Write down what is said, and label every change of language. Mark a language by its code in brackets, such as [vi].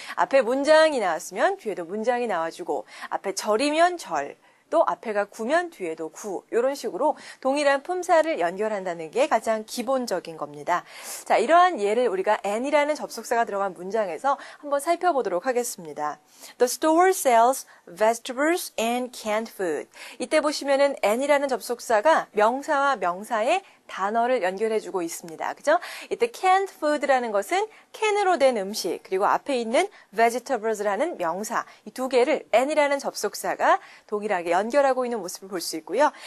[ko] 앞에 문장이 나왔으면 뒤에도 문장이 나와주고, 앞에 절이면 절, 또 앞에가 구면 뒤에도 구, 이런 식으로 동일한 품사를 연결한다는 게 가장 기본적인 겁니다. 자, 이러한 예를 우리가 and이라는 접속사가 들어간 문장에서 한번 살펴보도록 하겠습니다. [en] The store sells vegetables and canned food. [ko] 이때 보시면은 and이라는 접속사가 명사와 명사의 단어를 연결해주고 있습니다. 그죠? 이때 canned food라는 것은 캔으로 된 음식, 그리고 앞에 있는 vegetables라는 명사, 이 두 개를 and이라는 접속사가 동일하게 연결하고 있는 모습을 볼 수 있고요.